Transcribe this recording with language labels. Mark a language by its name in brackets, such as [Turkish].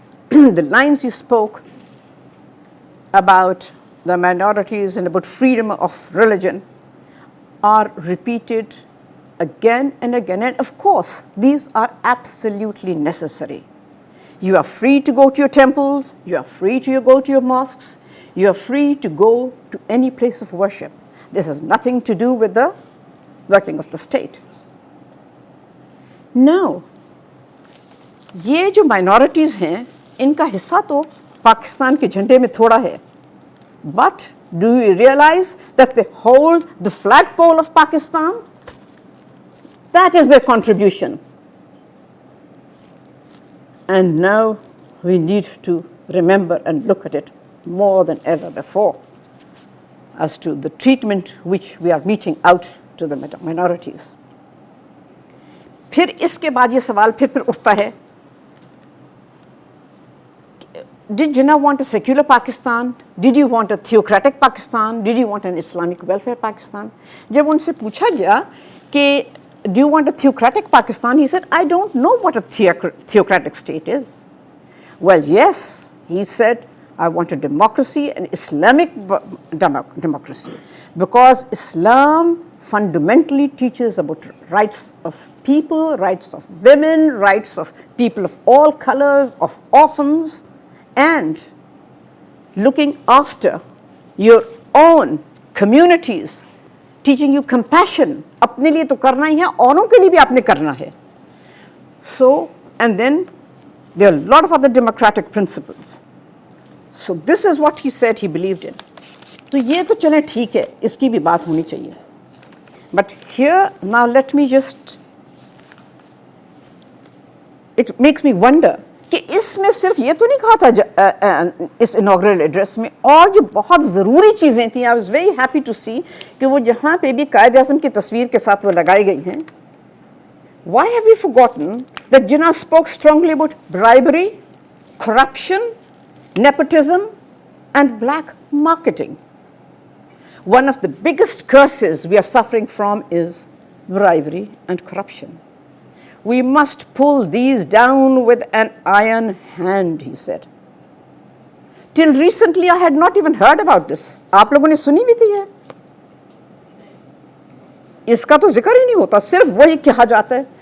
[English] The lines he spoke about the minorities and about freedom of religion are repeated again and again. And of course, these are absolutely necessary. You are free to go to your temples, you are free to go to your mosques, you are free to go to any place of worship. This has nothing to do with the working of the state. [Hindi] Now, ये जो minorities हैं, इनका हिस्सा तो पाकिस्तान के झंडे में थोड़ा है. [English] But do you realize that they hold the flagpole of Pakistan? That is their contribution. And now we need to remember and look at it more than ever before as to the treatment which we are meting out to the minorities. [Hindi] फिर इसके बाद ये सवाल फिर उठता है, [English] did Jinnah want a secular Pakistan? Did you want a theocratic Pakistan? Did you want an Islamic welfare Pakistan? [Hindi] जब उनसे पूछा गया कि [English] do you want a theocratic Pakistan? He said, I don't know what a theocratic state is. Well, yes, he said, I want a democracy, an Islamic democracy, because Islam fundamentally teaches about rights of people, rights of women, rights of people of all colors, of orphans, and looking after your own communities, teaching you compassion. [Hindi] अपने लिए तो करना ही है, औरों के लिए भी आपने करना है. [English] So, and then There are a lot of other democratic principles. So this is what he said he believed in. [Hindi] तो ये तो चले ठीक है, इसकी भी बात होनी चाहिए. [English] But here, now let me just, it makes me wonder [Hindi] कि इसमें सिर्फ ये तो नहीं कहा था इस इनॉग्रल एड्रेस में, और जो बहुत ज़रूरी चीज़ें थी, [English] I was very happy to see [Hindi] कि वो जहाँ पे भी कायद आज़म की तस्वीर के साथ वो लगाई गई हैं. [English] Why have we forgotten that Jinnah spoke strongly about bribery, corruption, nepotism, and black marketing? One of the biggest curses we are suffering from is bribery and corruption. We must pull these down with an iron hand, he said. Till recently, I had not even heard about this. [Hindi] आप लोगों ने सुनी भी थी है? इसका तो जिक्र ही नहीं होता, सिर्फ वही कहा जाता है.